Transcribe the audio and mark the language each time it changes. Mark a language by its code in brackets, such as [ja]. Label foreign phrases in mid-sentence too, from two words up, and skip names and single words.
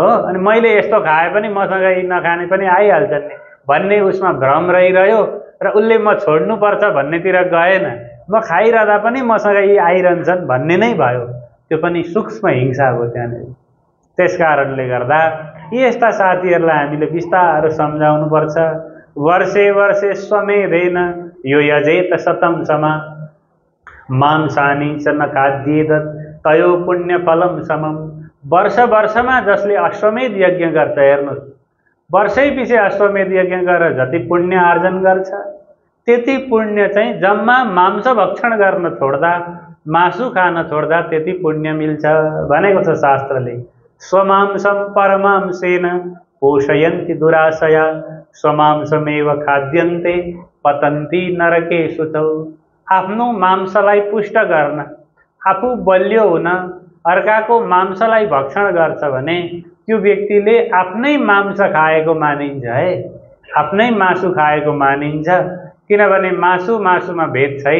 [ne] अनि मैले यस्तो खाए पनि मसँग नखाने पनि आइहाल्छन् नि भन्ने उसमा भ्रम रहिरह्यो र उसले म छोड्नुपर्छ भन्नेतिर गएन, म खाइरहँदा पनि मसँग यी आइरहन्छन् भन्ने नै भयो। त्यो पनि सूक्ष्म हिंसा हो त्यहाँनिर। त्यस कारणले गर्दा यस्ता साथीहरूलाई हामीले बिस्तारो सम्झाउनुपर्छ। [sa] वर्षे वर्षे स्वमेधेन यो यजेत शतं समा मांसानि च न खाद्येत तयो पुण्य फलम समम। [ne] वर्ष वर्षमा जसले अश्वमेध यज्ञ गर्छ, हेर्नुहोस्, वर्षै पछि अश्वमेध यज्ञ गरेर जति पुण्य आर्जन गर्छ त्यति पुण्य चाहिँ जम्मा मांस भक्षण गर्न छोड्दा, मासु खान छोड्दा त्यति पुण्य मिल्छ भनेको छ शास्त्रले। [sa] स्वमांसम परमांसेन पोषयन्ति दुराशया स्वमांसमेव खाद्यन्ते पतन्ति नरकेषु च। [ne] आफ्नो मांसलाई पुष्ट गर्न, आफू बलियो हुन अर्काको मांसलाई भक्षण गर्छ भने त्यो व्यक्तिले आफ्नै मांस खाएको मानिन्छ है, आफ्नै मासु खाएको मानिन्छ। किनभने मासुमा भेद छैन।